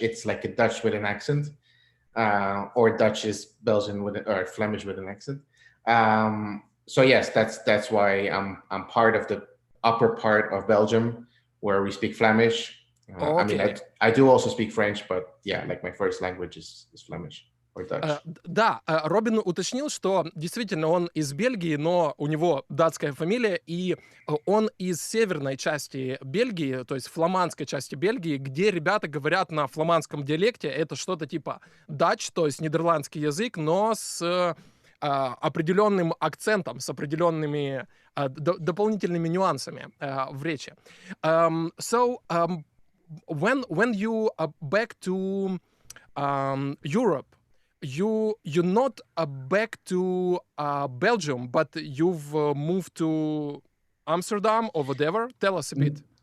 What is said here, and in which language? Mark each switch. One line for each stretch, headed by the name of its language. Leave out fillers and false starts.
English: It's like a Dutch with an accent. Or Dutch is Belgian or Flemish with an accent. So yes, that's why I'm part of the upper part of Belgium, where we speak Flemish. I mean, I do also speak French, but yeah, like my first language is Flemish or Dutch.
Russian: Да, Робин уточнил, что действительно он из Бельгии, но у него датская фамилия, и он из северной части Бельгии, то есть фламандской части Бельгии, где ребята говорят на фламандском диалекте. Это что-то типа Dutch, то есть нидерландский язык, но с определенным акцентом, с определенными дополнительными нюансами в речи.
English: So, when you are back to Europe, you're not back to Belgium, but you've moved to Amsterdam or whatever. Tell us a bit.